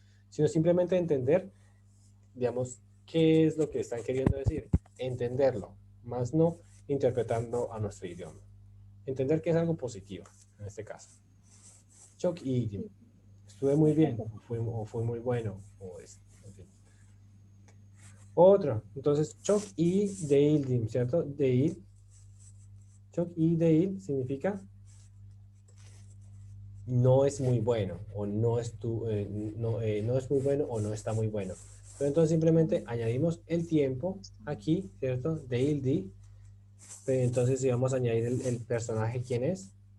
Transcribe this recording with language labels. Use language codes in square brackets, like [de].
[es] Sino simplemente entender, digamos, qué es lo que están queriendo decir. Entenderlo, más no interpretando a nuestro idioma. Entender que es algo positivo, en este caso. [tr] Çok iyiydim. [es] Estuve muy bien, o fue muy bueno, en fin. Otro, entonces, [tr] çok iyi değildim, [es] ¿cierto? [tr] Değil. Çok iyi değil [es] significa no es muy bueno, o no es, no es muy bueno, o no está muy bueno. Pero entonces simplemente añadimos el tiempo aquí, ¿cierto? Değildi. Pero entonces si vamos a añadir el personaje, ¿quién es?